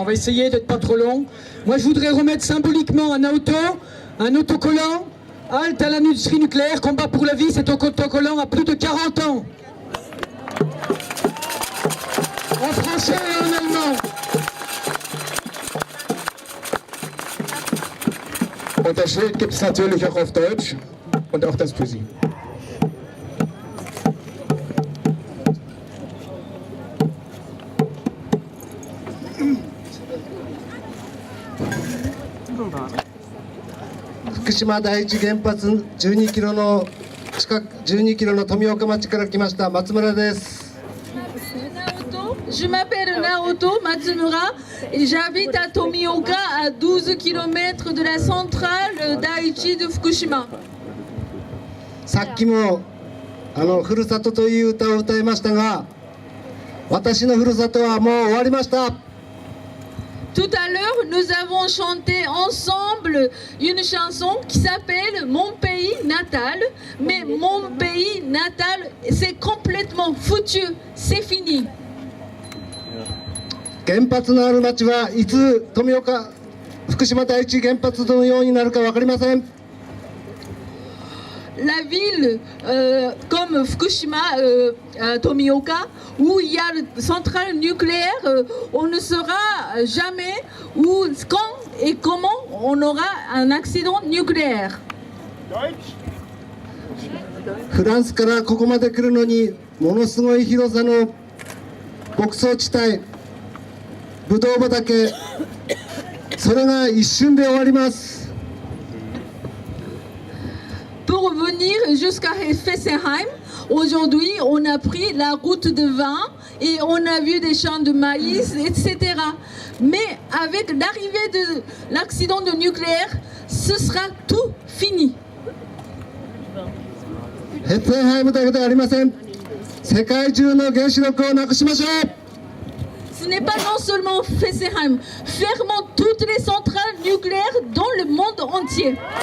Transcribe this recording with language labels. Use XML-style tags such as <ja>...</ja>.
<fr>On va essayer d'être pas trop long. Moi je voudrais remettre symboliquement à Naoto un autocollant halte à l'industrie nucléaire, combat pour la vie. Cet autocollant a plus de 40 ans. En français et en allemand.</fr> <de>Und das Schild gibt es natürlich auch auf Deutsch und auch das für Sie.</de> <ja>Fukushima 第一原発12キロの近く12キロの富岡町から来ました松村です。</ja> <fr>Je m'appelle Naoto Matsumura et j'habite à Tomioka, à 12 km de la centrale d'Aichi de Fukushima.</fr> <ja>さっきもふるさとという歌を歌いましたが、私のふるさとはもう終わりました。</ja> <fr>Tout à l'heure, nous avons chanté ensemble une chanson qui s'appelle Mon pays natal. Mais mon pays natal, c'est complètement foutu, c'est fini.</fr> <ja>原発のある町はいつ福島第一原発のようになるか分かりません。</ja> <fr>La ville comme Fukushima, Tomioka, où il y a une centrale nucléaire, on ne saura jamais où, quand et comment on aura un accident nucléaire.</fr> <ja>フランスからここまで来るのにものすごい広さの牧草地帯、ブドウ畑、それが一瞬で終わります。</ja> <fr>Pour venir jusqu'à Fessenheim, aujourd'hui on a pris la route de vin et on a vu des champs de maïs, etc. Mais avec l'arrivée de l'accident de nucléaire, ce sera tout fini.</fr> <ja>ヘッフェンハイムだけではありません。世界中の原子力をなくしましょう。</ja> <fr>Ce n'est pas non seulement Fessenheim, fermons toutes les centrales nucléaires dans le monde entier.</fr>